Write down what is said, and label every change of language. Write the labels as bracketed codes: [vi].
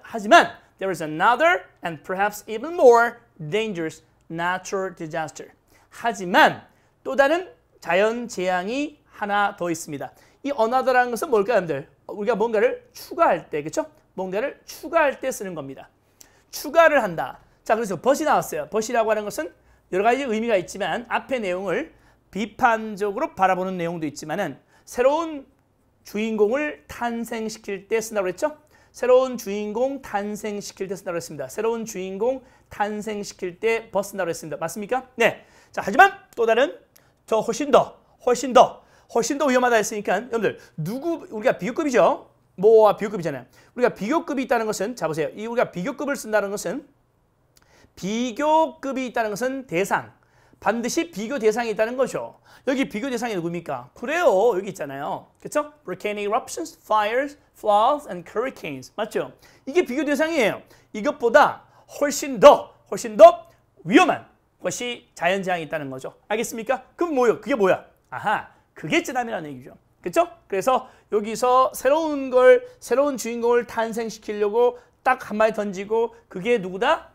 [ko] 하지만 [en] there is another and perhaps even more dangerous natural disaster. [ko] 하지만 또 다른 자연 재앙이 하나 더 있습니다. 이 another라는 것은 뭘까요, 여러분들? 우리가 뭔가를 추가할 때, 그렇죠? 뭔가를 추가할 때 쓰는 겁니다. 추가를 한다. 자, 그래서 but이 나왔어요. but이라고 하는 것은 여러 가지 의미가 있지만 앞의 내용을 비판적으로 바라보는 내용도 있지만은 새로운 주인공을 탄생시킬 때 쓴다고 그랬죠? 새로운 주인공 탄생시킬 때 쓴다고 했습니다. 새로운 주인공 탄생시킬 때 버 쓴다고 했습니다. 맞습니까? 네. 자, 하지만 또 다른 저 훨씬 더 위험하다 했으니까 여러분들 우리가 비교급이죠. 뭐와 비교급이잖아요. 우리가 비교급이 있다는 것은 자 보세요. 우리가 비교급을 쓴다는 것은 비교급이 있다는 것은 대상. 반드시 비교 대상이 있다는 거죠. 여기 비교 대상이 누굽니까? 그래요. 여기 있잖아요. 그렇죠? [en] Volcanic eruptions, fires, floods, and hurricanes. [ko] 맞죠? 이게 비교 대상이에요. 이것보다 훨씬 더 위험한 것이 자연재앙이 있다는 거죠. 알겠습니까? 그럼 뭐예요? 그게 뭐야? 아하, 그게 쓰나미라는 얘기죠. 그렇죠? 그래서 여기서 새로운 주인공을 탄생시키려고 딱 한 마디 던지고 그게 누구다?